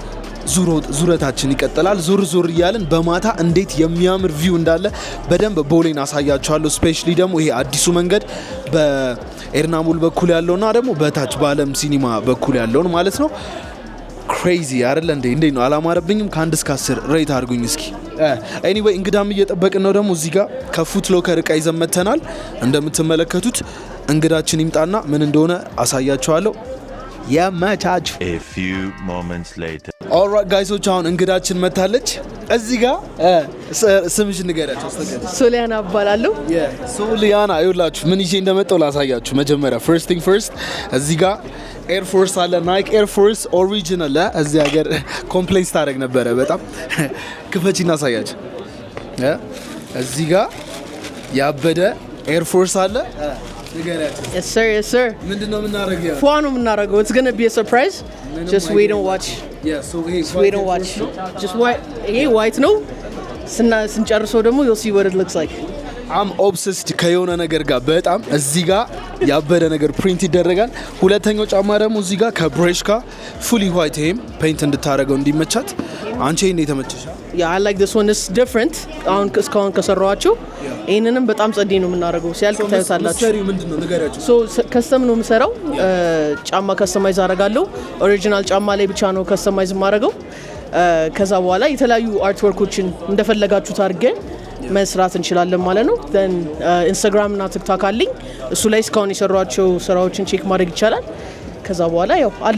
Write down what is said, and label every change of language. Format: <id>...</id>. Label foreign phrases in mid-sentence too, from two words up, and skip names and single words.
<am>ዙረታችን ይቀጥላል። ዞር እያልን በማታ እንዴት የሚያምር ቪው እንዳለ በደንብ ቦሌን አሳያችኋለሁ። ስፔሻሊ ደግሞ ይሄ አዲሱ መንገድ በኤርናሞል በኩል ያለውና ደግሞ በታች በአለም ሲኒማ በኩል ያለውን ማለት ነው። ክሬዚ አይደለ እንዴ? እንዴት ነው? አላማረብኝም? ከ1 እስከ 10 ሬት አድርጉኝ እስኪ። ኤኒዌይ እንግዳም እየጠበቅን ነው። ደግሞ እዚህ ጋር ከፉት ሎከር እቃ ይዘን መተናል። እንደምትመለከቱት እንግዳችን ይምጣና ምን እንደሆነ አሳያችኋለሁ። የመቻች</am> <en>A few moments later. alright guysች</en> <am>አሁን እንግዳችን መታለች። እዚህ ጋር ስምሽ ንገሪያቸው። ሶሊያና እባላለሁ። ሶሊያና ይኸውላችሁ ምን ይዤ እንደመጣሁ ላሳያችሁ። መጀመሪያ</am> <en>first thing first</en> <am>እዚህ ጋር ኤር ፎርስ አለ፣ ናይክ ኤር ፎርስ ኦሪጂናል። እዚህ ሀገር ኮምፕሌንስ ታደርግ ነበረ በጣም ክፈቺ እናሳያችሁ። እዚህ ጋር ያበደ ኤር ፎርስ አለ።</am> <en>Yes sir.</en> <am>ምንድነው የምናደርገው? ፏ ነው የምናደርገው።</am> <en>It's going to be a surprise. Just wait and watch. Wait and watch. Just</en> <am>ይሄ ዋይት ነው። ስንጨርሰው ደግሞ</am> <en>you'll see what it looks like. I'm obsessed</en> <am>ከየሆነ ነገር ጋር በጣም እዚህ ጋር ያበደ ነገር ፕሪንት ይደረጋል። ሁለተኛው ጫማ ደግሞ እዚህ ጋር ከብሬሽ ጋር</am> <en>fully white</en> <am>ይሄም ፔይንት እንድታረገው እንዲመቻት። አንቺ ይሄን የተመቸሽ?</am> <en>Yeah, I like this one. It's different.</en> <am>አሁን እስካሁን ከሰራኋቸው ይሄንንም በጣም ጸዴ ነው የምናደርገው። ሲያልቅ ታዩታላችሁ። ሰሪው ምንድነው ንገሪያችሁ። ሶ ከስተም ነው የምሰራው። ጫማ ከስተማይዝ አደርጋለሁ። ኦሪጂናል ጫማ ላይ ብቻ ነው ከስተማይዝ የማደርገው። ከዛ በኋላ የተለያዩ አርት ወርኮችን እንደፈለጋችሁት አድርገን መስራት እንችላለን ማለት ነው። then ኢንስታግራም እና ቲክቶክ አለኝ። እሱ ላይ እስካሁን የሰሯቸው ስራዎችን ቼክ ማድረግ ይቻላል። ከዛ በኋላ ያው አሉ።</am>